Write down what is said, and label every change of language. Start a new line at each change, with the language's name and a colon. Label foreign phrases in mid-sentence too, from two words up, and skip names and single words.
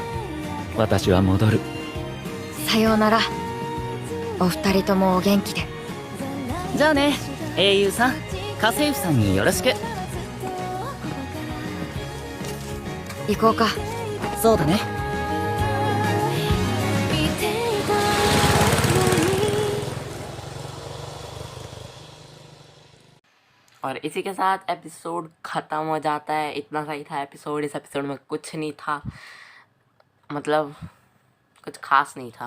Japanese: 私は戻る。さようなら。お二人ともお元気で。じゃあね、英雄さん、家政婦さんによろしく。行こうか。そうだね。
Hindi: और इसी के साथ एपिसोड ख़त्म हो जाता है। इतना सही था एपिसोड। इस एपिसोड में कुछ नहीं था, मतलब कुछ खास नहीं था।